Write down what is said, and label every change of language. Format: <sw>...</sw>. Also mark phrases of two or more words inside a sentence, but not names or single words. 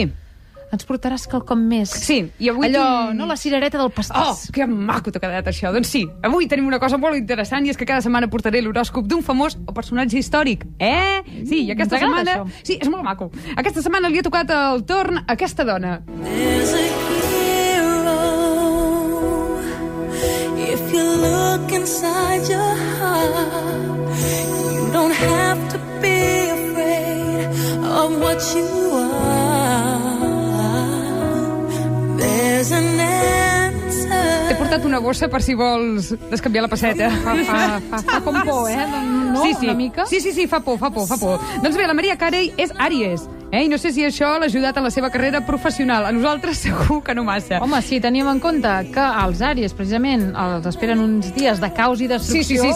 <ca>Ens portaràs quelcom més. Sí, i avui... Allò, no, la cirereta del pastís. Oh, que maco t'ha quedat això. Doncs sí, avui tenim una cosa molt interessant i és que cada setmana portaré l'horòscop d'un famós o personatge històric. Sí, i aquesta setmana... Això? Sí, és molt maco. Aquesta setmana li ha tocat el torn a aquesta dona.</ca> <en>There's a hero. If you look inside your heart, you don't have to be afraid of what you are. There's an answer.</en> <ca>portat una bossa per si vols descanviar la passeta. Fa com por, no? Sí. Una mica? Sí, fa por. Doncs bé, la Maria Carey és Àries, i no sé si això l'ha ajudat en la seva carrera professional. A nosaltres segur que no massa. Home, si tenim en compte que els Àries, precisament, els esperen uns dies de caos i destrucció,</ca>